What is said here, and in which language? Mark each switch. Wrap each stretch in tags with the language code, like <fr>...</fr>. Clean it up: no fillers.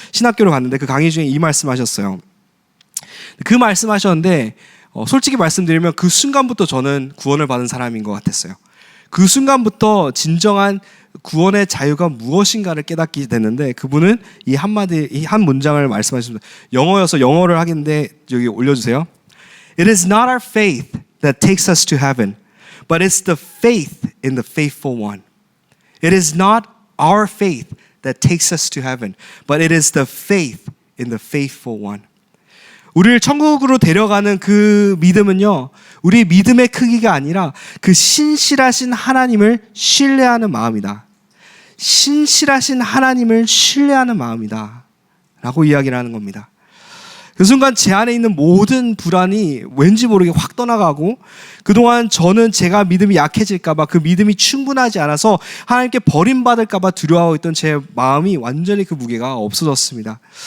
<ko>신학교를 갔는데 그 강의 중에 이 말씀하셨어요. 그 말씀하셨는데 솔직히 말씀드리면 그 순간부터 저는 구원을 받은 사람인 것 같았어요. 그 순간부터 진정한 구원의 자유가 무엇인가를 깨닫게 됐는데 그분은 이 한 문장을 말씀하셨습니다. 영어여서 영어를 하겠는데 여기 올려주세요.</ko> <en>It is not our faith that takes us to heaven, but it's the faith in the faithful one. It is not our faith that takes us to heaven, but it is the faith in the faithful one.</en> <ko>우리를 천국으로 데려가는 그 믿음은요, 우리 믿음의 크기가 아니라 그 신실하신 하나님을 신뢰하는 마음이다. 신실하신 하나님을 신뢰하는 마음이다. 라고 이야기를 하는 겁니다. 그 순간 제 안에 있는 모든 불안이 왠지 모르게 확 떠나가고 그동안 저는 제가 믿음이 약해질까봐 그 믿음이 충분하지 않아서 하나님께 버림받을까봐 두려워했던 제 마음이 완전히 그 무게가 없어졌습니다.</ko>